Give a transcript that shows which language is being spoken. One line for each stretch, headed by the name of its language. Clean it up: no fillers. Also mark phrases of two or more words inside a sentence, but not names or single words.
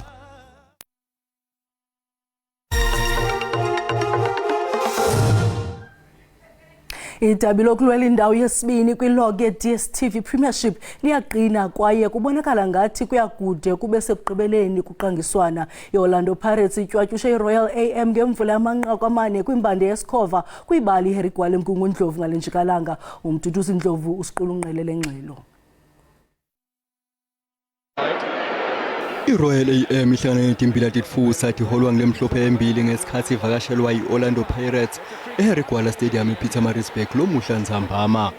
Xhosa: Idabi lokulwela indawo yesibini kwilogi ye-DStv Premiership liyaqina kwaye kubonakala ngathi kuyakude kube sekugqibeleni kuqangiswana. I-Orlando Pirates ityatyushe iRoyal AM ngemvula yamanqaku amane kwimbande yesikhova kwibali iHarry Gwala eMgungundlovu ngale njikalanga. Umduduzi Ndlovu usiqulunqele lengxelo.
Swati: iRoyal AM ihlangana netimbila titfusa tiholwa ngelemhlophe embili ngesikhathi ivakashelwa i-Orlando Pirates eHarry Gwala Stadium ePietermaritzburg lomuhla Nzambama.